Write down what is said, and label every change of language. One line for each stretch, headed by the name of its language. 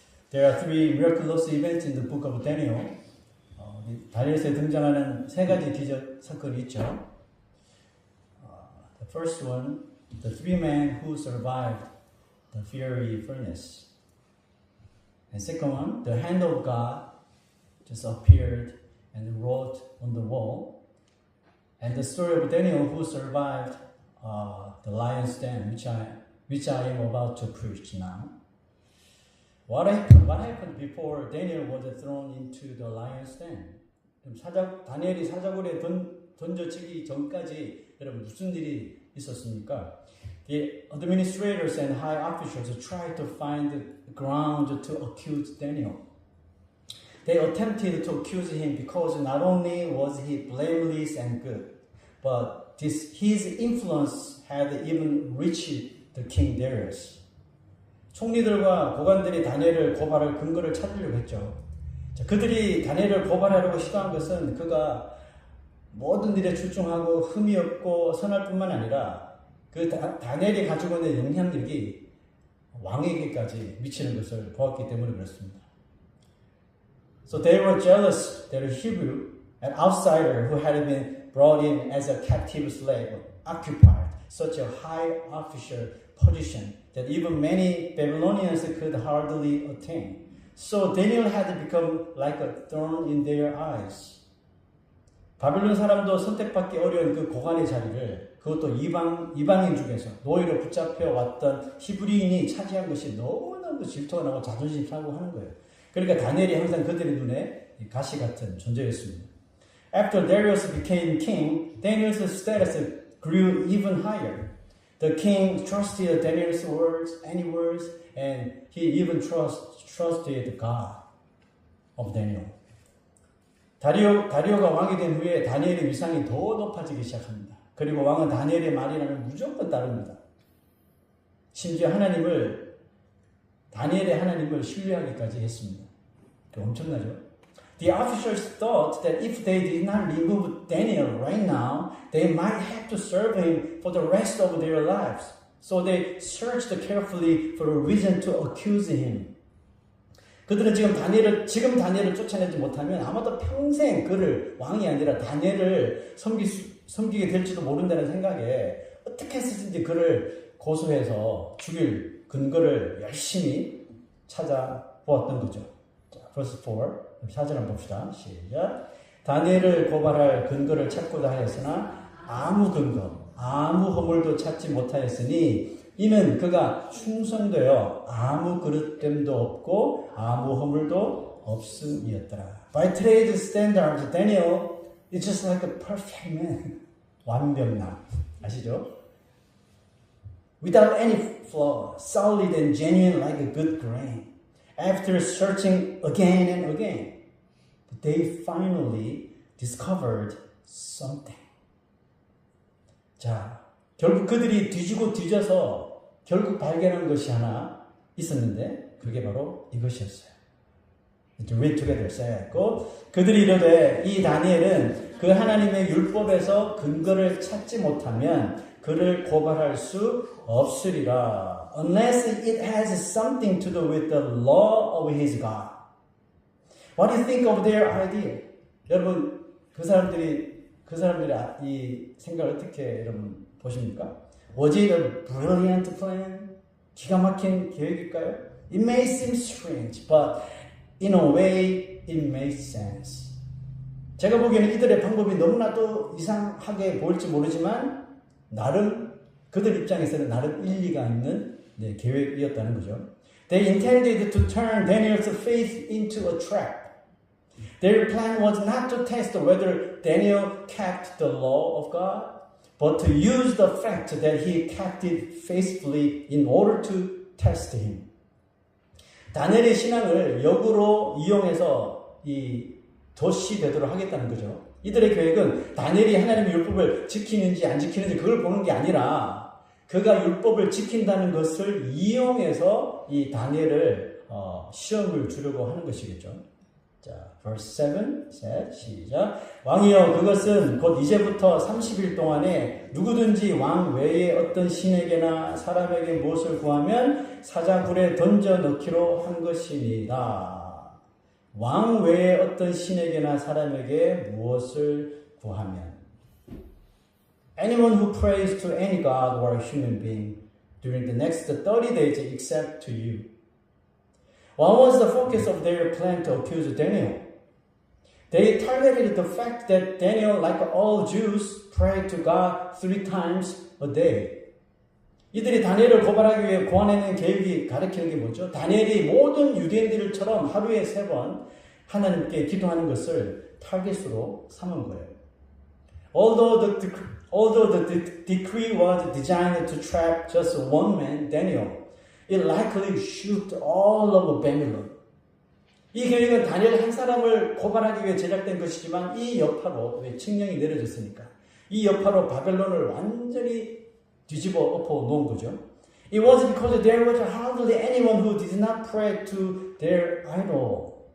English: There are three miraculous events in the book of Daniel.
Korean: 다니엘서에 등장하는 세 가지 기적 사건이 있죠.
English: The first one, the three men who survived the fiery furnace. And second one, the hand of God just appeared and wrote on the wall. And the story of Daniel who survived the lion's den, which I am about to preach now. What happened before Daniel was thrown into the lion's den?
Korean: 다니엘이 사자굴에 던져지기 전까지 여러분 무슨 일이 있었습니까?
English: The administrators and high officials tried to find ground to accuse Daniel. They attempted to accuse him because not only was he blameless and good, but his influence had even reached the king Darius.
Korean: 총리들과 고관들이 다니엘을 고발할 근거를 찾으려고 했죠. 그들이 다니엘을 고발하려고 시도한 것은 그가 모든 일에 출중하고 흠이 없고 선할 뿐만 아니라 그 다니엘이 가지고 있는 영향력이 왕에게까지 미치는 것을 보았기 때문에 그렇습니다.
English: So they were jealous that a Hebrew, an outsider who had been brought in as a captive slave, occupied such a high official position that even many Babylonians could hardly attain. So Daniel had become like a thorn in their eyes.
Korean: 바빌론 사람도 선택받기 어려운 그 고관의 자리를 그것도 이방인 중에서 노예로 붙잡혀 왔던 히브리인이 차지한 것이 너무너무 질투가 나고 자존심 상하고 하는 거예요. 그러니까 다니엘이 항상 그들의 눈에 가시 같은 존재였습니다.
English: After Darius became king, Daniel's status grew even higher. The king trusted Daniel's words, any words, and he even trusted God of Daniel.
Korean: 다리오가 왕이 된 후에 다니엘의 위상이 더 높아지기 시작합니다. 그리고 왕은 다니엘의 말이라면 무조건 따릅니다. 심지어 다니엘의 하나님을 신뢰하기까지 했습니다. 엄청나죠?
English: The officers thought that if they did not remove Daniel right now, they might have to serve him for the rest of their lives. So they searched carefully for a reason to accuse him.
Korean: 그들은 지금 다니엘을 쫓아내지 못하면 아마도 평생 그를 왕이 아니라 다니엘을 섬기게 될지도 모른다는 생각에 어떻게 해서든지 그를 고소해서 죽일 근거를 열심히 찾아보았던 거죠. 자,
English: verse 4,
Korean: 4절 한번 봅시다. 시작. 다니엘을 고발할 근거를 찾고자 하였으나 아무 근거, 아무 허물도 찾지 못하였으니 이는 그가 충성되어 아무 그릇됨도 없고 아무 허물도 없음이었더라.
English: By today's standards, Daniel is just like a perfect man.
Korean: 완벽남. 아시죠?
English: Without any flaw, solid and genuine like a good grain. After searching again and again, they finally discovered something.
Korean: 자, 결국 그들이 뒤지고 뒤져서 결국 발견한 것이 하나 있었는데 그게 바로 이것이었어요.
English: To read together.
Korean: say고 그들이 이르되 이 다니엘은 그 하나님의 율법에서 근거를 찾지 못하면 그를 고발할 수 없으리라.
English: Unless it has something to do with the law of his God. What do you think of their idea?
Korean: 여러분 그 사람들이 이 생각을 어떻게 여러분 보십니까?
English: Was it a brilliant plan?
Korean: 기가 막힌 계획일까요?
English: It may seem strange, but in a way it makes sense.
Korean: 제가 보기에는 이들의 방법이 너무나도 이상하게 보일지 모르지만 나름 그들 입장에서는 나름 일리가 있는 계획이었다는 거죠.
English: They intended to turn Daniel's faith into a trap. Their plan was not to test whether Daniel kept the law of God, but to use the fact that he kept it faithfully in order to test him.
Korean: 다니엘의 신앙을 역으로 이용해서 도시되도록 하겠다는 거죠. 이들의 계획은 다니엘이 하나님의 율법을 지키는지 안 지키는지 그걸 보는 게 아니라 그가 율법을 지킨다는 것을 이용해서 이 다니엘을 시험을 주려고 하는 것이겠죠. 자,
English: verse 7,
Korean: 셋, 시작. 왕이여, 그것은 곧 이제부터 30일 동안에 누구든지 왕 외에 어떤 신에게나 사람에게 무엇을 구하면 사자굴에 던져 넣기로 한 것이니이다. 왕 외에 어떤 신에게나 사람에게 무엇을 구하면.
English: Anyone who prays to any god or human being during the next 30 days except to you. What was the focus of their plan to accuse Daniel? They targeted the fact that Daniel, like all Jews, prayed to God 3 times a day.
Korean: 이들이 다니엘을 고발하기 위해 고안해낸 계획이 가리키는 게 뭐죠? 다니엘이 모든 유대인들처럼 하루에 3번 하나님께 기도하는 것을 타겟으로 삼은 거예요.
English: Although the decree was designed to trap just one man, Daniel, it likely shoot all of Babylon.
Korean: 이 계획은 다니엘 한 사람을 고발하기 위해 제작된 것이지만 이 여파로 왜 칙령이 내려졌으니까 이 여파로 바벨론을 완전히 뒤집어 엎어 놓은 거죠.
English: It was because there was hardly anyone who did not pray to their idol.